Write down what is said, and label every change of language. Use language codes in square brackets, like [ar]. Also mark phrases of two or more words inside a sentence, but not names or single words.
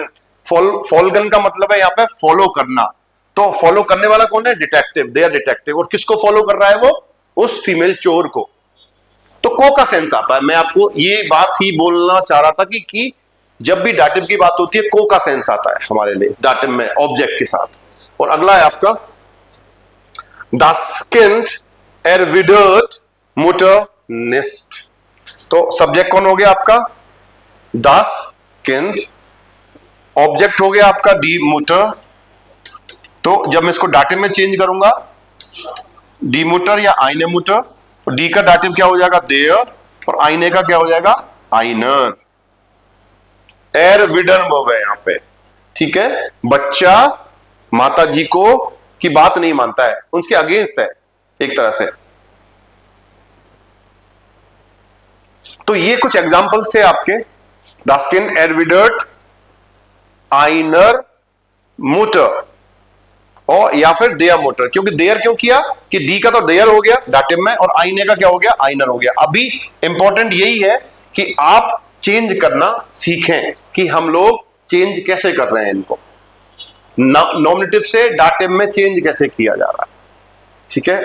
[hi] फॉलगन का मतलब है यहां पे फॉलो करना, तो फॉलो करने वाला कौन है? डिटेक्टिव, [de] der Detektiv. [hi] और किसको फॉलो कर रहा है वो? उस फीमेल चोर को। तो को का सेंस आता है। मैं आपको ये बात ही बोलना चाह रहा था कि जब भी डाटिव की बात होती है को का सेंस आता है हमारे लिए डाटिव में ऑब्जेक्ट के साथ। और अगला है आपका [de] das Kind erwidert Mutter nicht। [hi] तो सब्जेक्ट कौन हो गया आपका? [de] das Kind, [hi] ऑब्जेक्ट हो गया आपका [de] die Mutter. [hi] तो जब मैं इसको डाटिव में चेंज करूंगा, [de] die Mutter [hi] या [de] eine Mutter, [hi] तो डी का डाटिव क्या हो जाएगा? देयर, और आइने का क्या हो जाएगा? आइनर। एरविडन वर्ब है यहां पे, ठीक है। बच्चा माता जी को की बात नहीं मानता है, उनके अगेंस्ट है एक तरह से। तो ये कुछ एग्जांपल्स थे आपके। [de] das Kind erwidert einer Mutter, [hi] और या फिर [de] der Mutter, [hi] क्योंकि देयर क्यों किया कि डी का तो देयर हो गया डाटिव में, और आइने का क्या हो गया? आइनर हो गया। अभी इंपॉर्टेंट यही है कि आप चेंज करना सीखें कि हम लोग चेंज कैसे कर रहे हैं इनको, नॉमिनेटिव से डाटिव में चेंज कैसे किया जा रहा है, ठीक है।